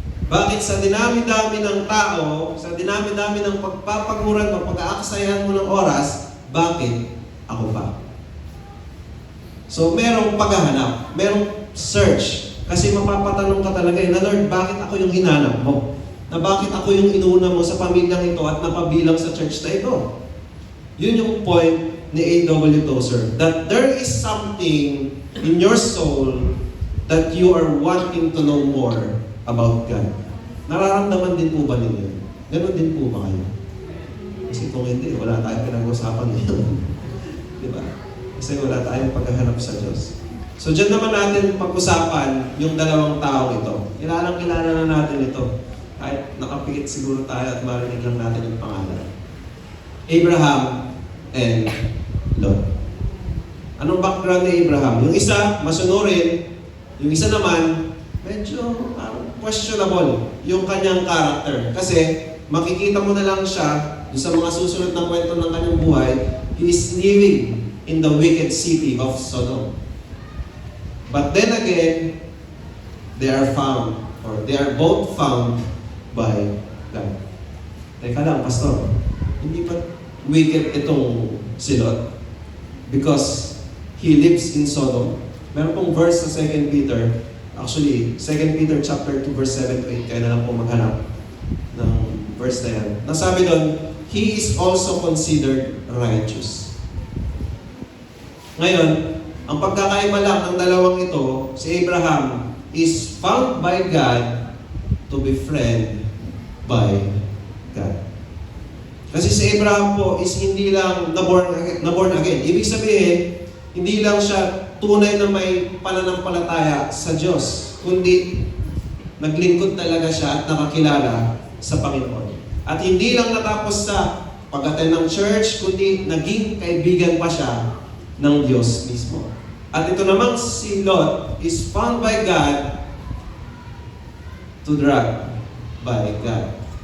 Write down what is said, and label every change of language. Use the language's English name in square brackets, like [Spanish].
[Filipino] Bakit sa dinami-dami ng tao, sa dinami-dami ng pagpapaguran mo, pag-aaksayahan mo ng oras, bakit ako pa? So, merong paghahanap, merong search. Kasi mapapatanong ka talaga na, Lord, bakit ako yung hinanap mo? Na bakit ako yung inuna mo sa pamilyang ito at napabilang sa church na ito? Yun yung point ni A.W. [English] Tozer, that there is something in your soul that you are wanting to know more about God. [Filipino] Nararamdaman din po ba ninyo? Ganon din po ba kayo? Kasi kung hindi, wala tayong pinag-usapan ngayon. Di ba? Kasi wala tayong paghahanap sa Diyos. So dyan naman natin pag-usapan yung dalawang tao ito. Kilala na natin ito. Kahit nakapikit siguro tayo at marinig lang natin yung pangalan. Abraham and Lot. Anong background ni Abraham? Yung isa, masunurin. Yung isa naman, medyo questionable yung kanyang character. Kasi makikita mo na lang siya sa mga susunod na kwento ng kanyang buhay, [English] he is living in the wicked city of Sodom. But then again, they are both found by God. [Filipino] Teka lang, Pastor, hindi ba wicked itong si Lot? [English] Because he lives in Sodom. [Filipino] Meron pong verse sa 2 Peter, actually, 2 Peter chapter 2, verse 7 to 8, kaya na lang po maghanap ng verse na yan. [English] Nasabi doon, he is also considered righteous. [Filipino] Ngayon, ang pagkakaiba lang ng dalawang ito, si Abraham [English] is found by God [Filipino] to be friend by God. Kasi si Abraham po is hindi lang na-born again. Ibig sabihin, hindi lang siya tunay na may pananampalataya sa Diyos, kundi naglingkod talaga siya at nakakilala sa Panginoon. At hindi lang natapos sa pag-attend ng church, kundi naging kaibigan pa siya ng Diyos mismo. At ito namang si Lot [English] is found by God [Filipino] to drag by God.